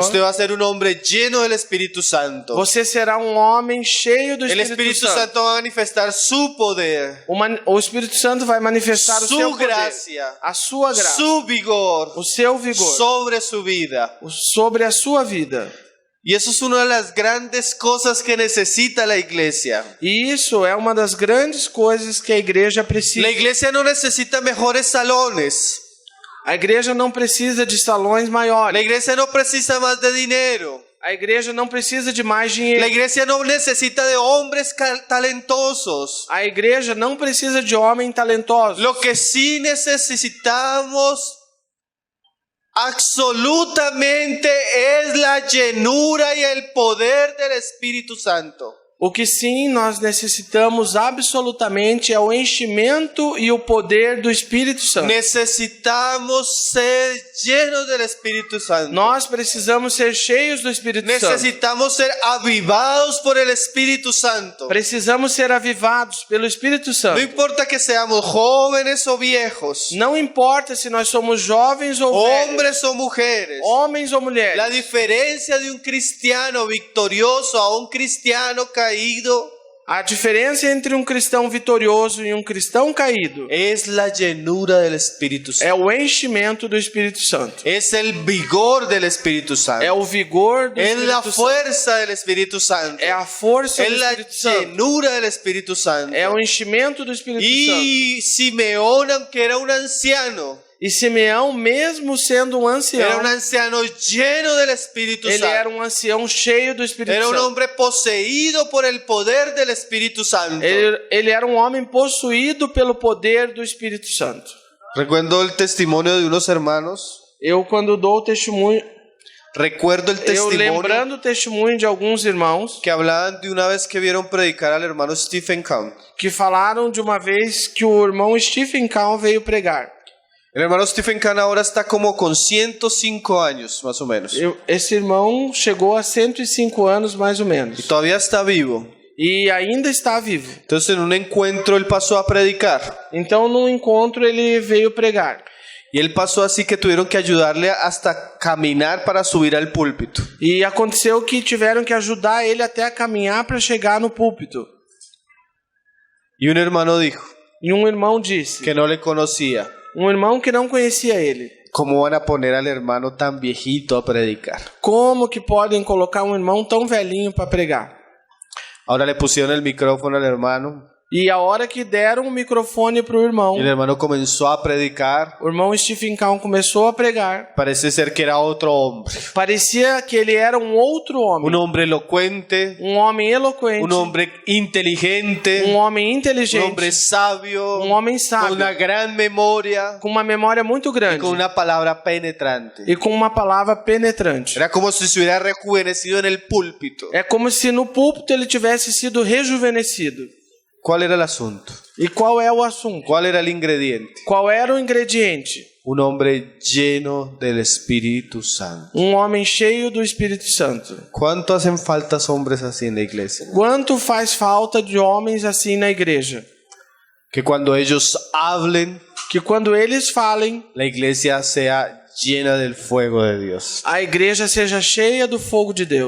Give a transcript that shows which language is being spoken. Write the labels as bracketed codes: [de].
[es] Usted va a ser un hombre lleno del Espíritu Santo. [pt] Você será um homem cheio do [es] El [pt] Espírito [es] Espíritu [pt] Santo. [es] Santo va a manifestar su poder, [pt] O Espírito Santo vai manifestar o seu poder, [es] gracia, [pt] a sua graça, [es] su vigor [pt] o seu vigor [es] sobre su vida. [pt] sobre a sua vida. [es] Y eso es una de las grandes cosas que necesita la iglesia. [pt] E isso é uma das grandes coisas que a igreja precisa. [es] La iglesia no necesita mejores salones. [pt] A igreja não precisa de salões [es] La [pt] maiores. [es] iglesia no precisa más de dinero. [pt] A igreja não precisa de mais [es] La [pt] dinheiro. [es] iglesia no necesita de hombres talentosos. [pt] A igreja não precisa de homem talentoso. [es] Lo que sí necesitamos absolutamente es la llenura y el poder del Espíritu Santo. [pt] O que sim nós necessitamos absolutamente é o enchimento e o poder do Espírito Santo. [es] Necesitamos ser llenos del Espíritu Santo. [pt] Nós precisamos ser cheios do Espírito Santo. [es] Necesitamos ser avivados por el Espíritu Santo. [pt] Precisamos ser avivados pelo Espírito [es] No [pt] Santo. [es] importa que seamos jóvenes o viejos, [pt] Não importa se nós somos jovens ou velhos, [es] hombres o mujeres. [pt] homens ou mulheres. [es] La diferencia de un cristiano victorioso a un cristiano caído [pt] A diferença entre um cristão vitorioso e um cristão caído [es] es la llenura del Espíritu Santo. [pt] é o enchimento do Espírito Santo. [es] Es el vigor del Espíritu [pt] É [es] Santo. [pt] o vigor do [es] Es la [pt] Espírito Santo. [es] fuerza del Espíritu Santo. [pt] É a força [es] Es [pt] do [es] la [pt] Espírito Santo. [es] llenura del Espíritu Santo. [pt] É o enchimento do Espírito Santo. [es] Y Simeón, aunque era un anciano, [pt] E Simeão, mesmo sendo um [es] era [pt] ancião, [es] un anciano lleno del Espíritu [pt] ele era [es] Santo. [pt] um ancião cheio do Espírito [es] Era un [pt] Santo. [es] hombre poseído por el poder del Espíritu Santo. [pt] Ele era um homem possuído pelo poder do Espírito Santo. [es] Recuerdo el testimonio de unos hermanos. [pt] Eu, quando dou o testemunho, [es] Recuerdo el [pt] eu [es] testimonio [pt] lembrando o testemunho de alguns irmãos [es] que hablaban de una vez que vieron predicar al hermano Stephen Kahn. [pt] que falaram de uma vez que o irmão Stephen Kahn veio pregar. [es] El hermano Stephen Kahn ahora está como con 105 años, más o menos. [pt] Esse irmão chegou a 105 anos, mais ou [es] Y [pt] menos. [es] todavía está vivo. [pt] E ainda está vivo. [es] Entonces en un encuentro él pasó a predicar. [pt] Então, num encontro, ele veio pregar. [es] Y él pasó así que tuvieron que ayudarle hasta caminar para subir al púlpito. [pt] E aconteceu que tiveram que ajudar ele até a caminhar para chegar no púlpito. [es] Y un hermano dijo [pt] E um irmão disse, [es] que no le conocía. [pt] um irmão que não conhecia ele, [es] ¿Cómo van a poner al hermano tan viejito a predicar? [pt] como que podem colocar um irmão tão velhinho para pregar? [es] Ahora le pusieron el micrófono al hermano. [pt] E a hora que deram o microfone para o irmão, [es] el hermano comenzó a predicar. [pt] o irmão Stephen Kahn começou a pregar. [es] Parece ser que era otro hombre. [pt] Parecia que ele era um outro homem. [es] Un hombre elocuente, [pt] Um homem eloquente. [es] un hombre inteligente, [pt] Um homem [es] un [pt] inteligente. [es] hombre sabio, [pt] Um homem [es] con [pt] sábio. [es] una gran memoria [pt] Com uma memória muito [es] y [pt] grande. [es] con una palabra penetrante. [pt] E com uma palavra penetrante. [es] Era como si se hubiera rejuvenecido en el púlpito. [pt] É como se no púlpito ele tivesse sido rejuvenescido. [es] ¿Cuál era el asunto? [pt] E qual é o assunto? [es] ¿Cuál era el ingrediente? [pt] Qual era o ingrediente? [es] Un hombre lleno del Espíritu Santo. [pt] Um homem cheio do Espírito Santo. [es] ¿Cuánto hacen falta hombres así en la iglesia? [pt] Quanto faz falta de homens assim na igreja? [es] Que cuando ellos hablen, [pt] Que quando eles falem, [es] la iglesia sea llena del fuego de Dios. [pt] a igreja seja cheia do fogo de Deus.